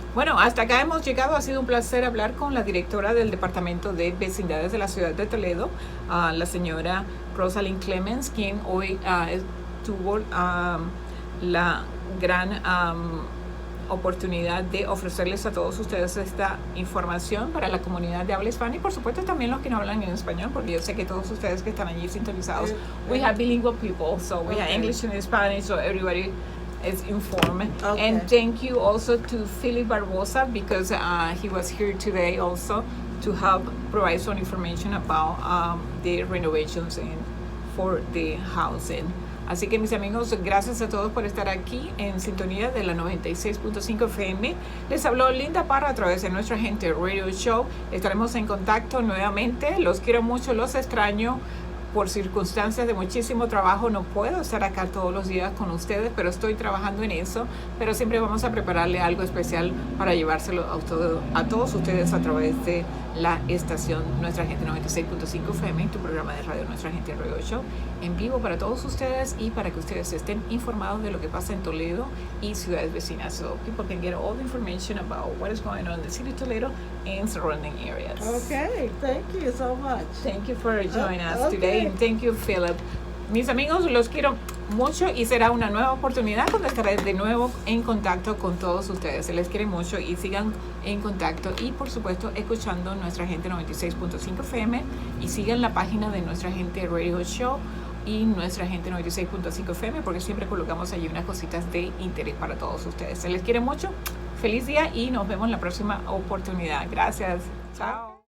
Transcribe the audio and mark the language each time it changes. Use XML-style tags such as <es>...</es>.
<es>Bueno, hasta acá hemos llegado. Ha sido un placer hablar con la directora del Departamento de Vecindades de la ciudad de Toledo, la señora Rosalyn Clemens, quien hoy tuvo la gran oportunidad de ofrecerles a todos ustedes esta información para la comunidad de habla hispana, y por supuesto también los que no hablan en español, porque yo sé que todos ustedes que están allí sintonizados,</es> <en>we have bilingual people, so we have English and Spanish, so everybody is informed. Okay. And thank you also to Philip Barbosa, because he was here today also to help provide some information about the renovations for the housing.</en> <es>Así que mis amigos, gracias a todos por estar aquí en sintonía de la 96.5 FM. Les habló Linda Parra a través de Nuestra Gente Radio Show. Estaremos en contacto nuevamente. Los quiero mucho, los extraño. Por circunstancias de muchísimo trabajo no puedo estar acá todos los días con ustedes, pero estoy trabajando en eso. Pero siempre vamos a prepararle algo especial para llevárselo a todos ustedes a través de la estación Nuestra Gente 96.5 FM, tu programa de radio Nuestra Gente Radio Show, en vivo para todos ustedes y para que ustedes estén informados de lo que pasa en Toledo y ciudades vecinas.</es> <en>So people can get all the information about what is going on in the city of Toledo and surrounding areas. Okay, thank you so much. Thank you for joining us okay. today, and thank you, Philip.</en> <es>Mis amigos, los quiero mucho y será una nueva oportunidad cuando estaré de nuevo en contacto con todos ustedes. Se les quiere mucho y sigan en contacto y por supuesto escuchando Nuestra Gente 96.5 FM y sigan la página de Nuestra Gente Radio Show y Nuestra Gente 96.5 FM porque siempre colocamos allí unas cositas de interés para todos ustedes. Se les quiere mucho, feliz día y nos vemos en la próxima oportunidad. Gracias, chao.</es>